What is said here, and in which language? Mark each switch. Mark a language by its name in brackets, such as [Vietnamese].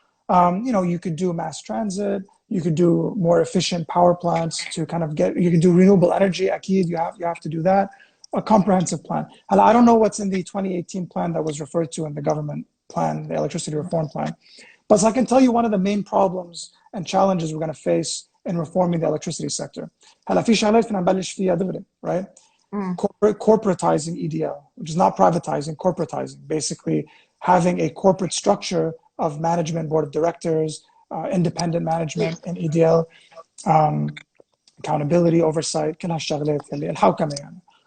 [English] You could do mass transit, you could do more efficient power plants to kind of you could do renewable energy. أكيد you have to do that. A comprehensive plan. And I don't know what's in the 2018 plan that was referred to in the government plan, the electricity reform plan. But I can tell you one of the main problems and challenges we're going to face in reforming the electricity sector. [Arabic] هلا في شغلات فينا نبلش فيها دغري, right? [English] Corporatizing EDL, which is not privatizing, corporatizing, basically having a corporate structure of management, board of directors, independent management in EDL, accountability, oversight, [Arabic] كل هالشغلات اللي الحوكمة يعني.